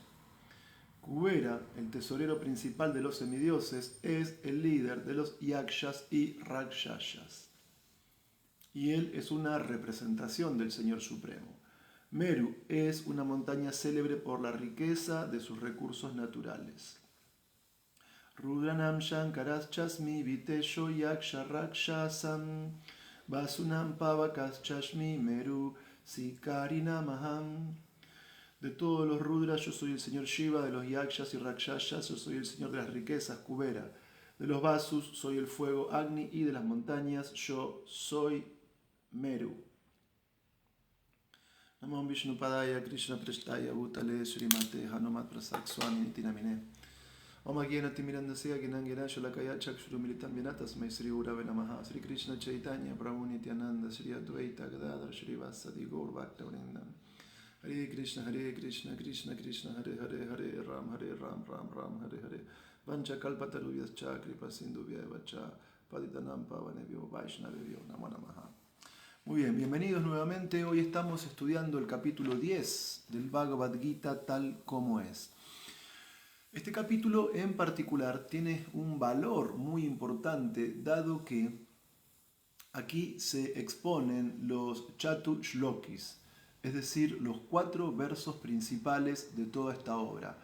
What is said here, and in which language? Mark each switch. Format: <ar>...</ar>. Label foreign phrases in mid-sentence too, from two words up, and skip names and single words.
<es>Kubera, el tesorero principal de los semidioses, es el líder de los yakshas y rakshasas. Y él es una representación del Señor Supremo. Meru es una montaña célebre por la riqueza de sus recursos naturales.</es> <sa>रुद्राणां शङ्करश्चास्मि वित्तेशो यक्ष रक्षसाम् वसूनां पावकश्चास्मि मेरुः शिखरिणामहम्.</sa> <es>De todos los Rudras yo soy el señor Shiva, de los Yakshas y Rakshasas yo soy el señor de las riquezas, Kubera. De los Vasus soy el fuego Agni y de las montañas yo soy Meru.</es> <sa>नमो विष्णुपादाय कृष्ण प्रेष्ठाय भूतले श्रीमते हनुमत् प्रसाद स्वामि नितिनामिने. ॐ अज्ञान तिमिरान्धस्य ज्ञानाञ्जन शलाकया चक्षुरुन्मीलितं येनतस्मै श्री गुरवे नमः श्री कृष्ण चैतन्य प्रभु नित्यानन्द श्री अद्वैत गदाधर श्री वासादि गौर भक्तवृन्दम्. हरे कृष्ण कृष्ण कृष्ण हरे हरे हरे राम राम हरे हरे वाञ्छा कल्पतरुभ्यश्च कृपा सिन्धुभ्यएव पतितानां पावनेभ्यो वैष्णवेभ्यो नमो नमः.</sa> <es>Muy bien, bienvenidos nuevamente. Hoy estamos estudiando el capítulo 10 del Bhagavad Gita tal como es. Este capítulo en particular tiene un valor muy importante, dado que aquí se exponen los Chatu Shlokis, es decir, los 4 versos principales de toda esta obra.</es>